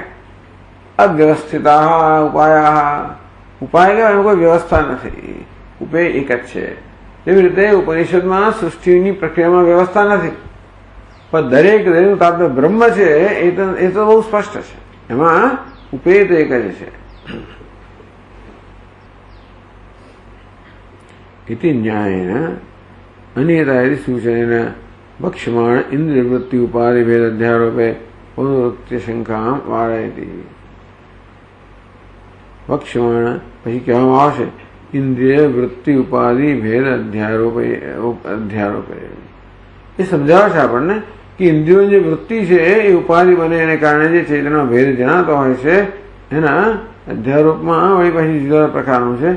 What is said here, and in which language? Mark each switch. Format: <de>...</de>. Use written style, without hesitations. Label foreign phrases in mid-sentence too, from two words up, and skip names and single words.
<sa>अव्यवस्थिता उपाय,</sa> <gu>ઉપાય કે એમાં કોઈ વ્યવસ્થા નથી, ઉપેય એક જ છે. એવી રીતે ઉપનિષદમાં સૃષ્ટિની પ્રક્રિયામાં વ્યવસ્થા નથી, પણ દરેક દરેકનું તાત્પર્ય બ્રહ્મ છે એ તો બહુ સ્પષ્ટ છે. એમાં ઉપેય તો એક જ છે.</gu> <sa>इति न्यायेन अनियता यदि सूचनेन वक्ष्यमाण इंद्रियवृत्ति उपाधि भेद अध्यारोपे पुनरुक्ति शंका वारयति. वक्ष्यमाण</sa> <gu>પછી કહેવામાં આવશે</gu> <sa>इन्द्रिय वृत्ति उपाधि भेद अध्यारोपे.</sa> <gu>એ સમજાવે છે આપણને કે ઇન્દ્રિયોની જે વૃત્તિ છે એ ઉપાધિ બને એને કારણે જે ચેતના ભેદ જણાતો હોય છે એના અધ્યારોપમાં વળી પછી જુદા પ્રકારનું છે.</gu>